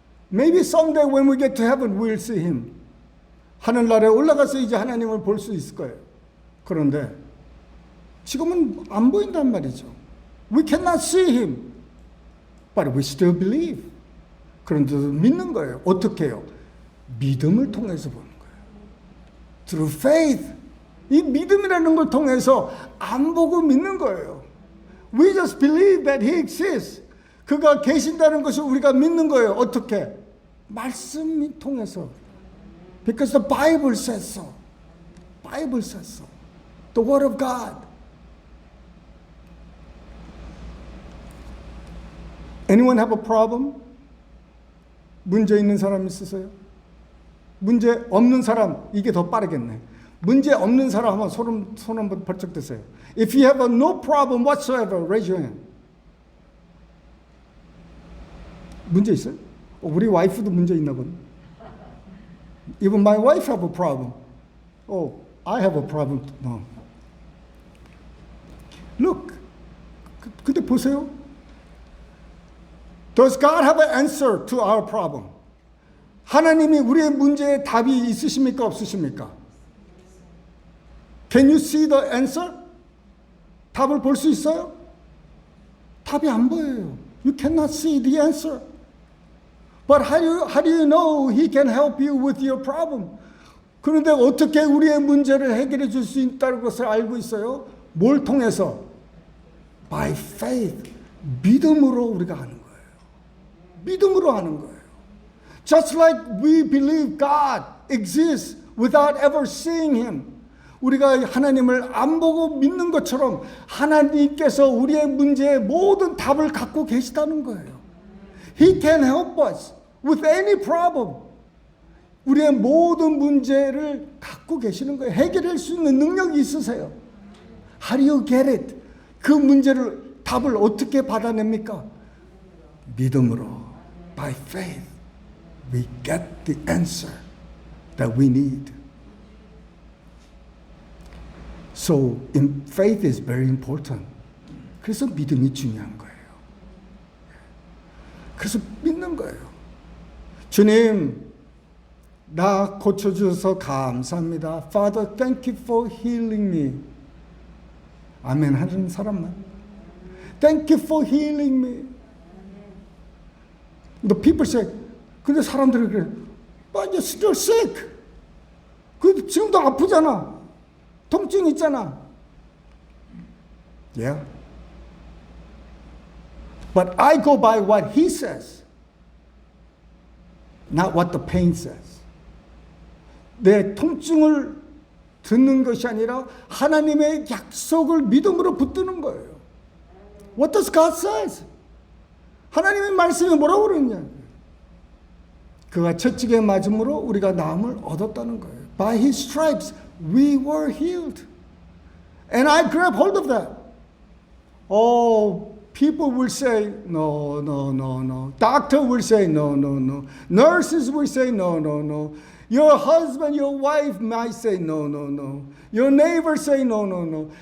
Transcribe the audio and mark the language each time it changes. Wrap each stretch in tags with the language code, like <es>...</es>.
<en>Maybe someday when we get to heaven, we'll see Him.</en> <ko>하늘나라에 올라가서 이제 하나님을 볼 수 있을 거예요. 그런데 지금은 안 보인단 말이죠.</ko> <en>We cannot see Him. But we still believe.</en> <ko>그런데도 믿는 거예요. 어떻게 해요? 믿음을 통해서 보는 거예요.</ko> <en>Through faith.</en> <ko>이 믿음이라는 걸 통해서 안 보고 믿는 거예요.</ko> <en>We just believe that He exists.</en> <ko>그가 계신다는 것을 우리가 믿는 거예요. 어떻게? 말씀을 통해서.</ko> <en>Because the Bible says so. Bible says so. The Word of God. Anyone have a problem?</en> <ko>문제 있는 사람 있으세요? 문제 없는 사람, 이게 더 빠르겠네. 문제 없는 사람 하면 손 한번 벌쩍 드세요.</ko> <en>If you have no problem whatsoever, raise your hand.</en> <ko>문제 있어요? 우리 와이프도 문제 있나 보네.</ko> <en>Even my wife have a problem. Oh, I have a problem. No. Look.</en> <ko>근데 보세요.</ko> <en>Does God have an answer to our problem?</en> <ko>하나님이 우리의 문제에 답이 있으십니까? 없으십니까?</ko> <en>Can you see the answer?</en> <ko>답을 볼 수 있어요? 답이 안 보여요.</ko> <en>You cannot see the answer. But how do you know He can help you with your problem?</en> <ko>그런데 어떻게 우리의 문제를 해결해 줄 수 있다는 것을 알고 있어요? 뭘 통해서?</ko> <en>By faith.</en> <ko>믿음으로 우리가 하는 거예요. 믿음으로 하는 거예요.</ko> <en>Just like we believe God exists without ever seeing Him.</en> <ko>우리가 하나님을 안 보고 믿는 것처럼 하나님께서 우리의 문제에 모든 답을 갖고 계시다는 거예요.</ko> <en>He can help us with any problem.</en> <ko>우리의 모든 문제를 갖고 계시는 거예요. 해결할 수 있는 능력이 있으세요. How do you get it? 그 문제를 답을 어떻게 받아냅니까? 믿음으로.</ko> <en>By faith, we get the answer that we need. So, faith is very important.</en> <ko>그래서 믿음이 중요한 거예요. 그래서 믿는 거예요. 주님, 나 고쳐주셔서 감사합니다.</ko> <en>Father, thank you for healing me.</en> <ko>아멘 하는 사람만.</ko> <en>Thank you for healing me. The people say,</en> <ko>근데 사람들이 그래,</ko> <en>but you're still sick.</en> <ko>그 지금도 아프잖아. 통증 있잖아. Yeah.</ko> <en>But I go by what He says, not what the pain says.</en> <ko>내 통증을 듣는 것이 아니라 하나님의 약속을 믿음으로 붙드는 거예요.</ko> <en>What does God say?</en> <ko>하나님의 말씀이 뭐라고 그러느냐? 그가 채찍에 맞음으로 우리가 나음을 얻었다는 거예요.</ko> <en>By His stripes we were healed. And I grab hold of that. Oh, people will say, no, no, no, no. Doctor will say, no, no, no. Nurses will say, no, no, no. Your husband, your wife might say, no, no, no. Your neighbor say, no, no, no.</en>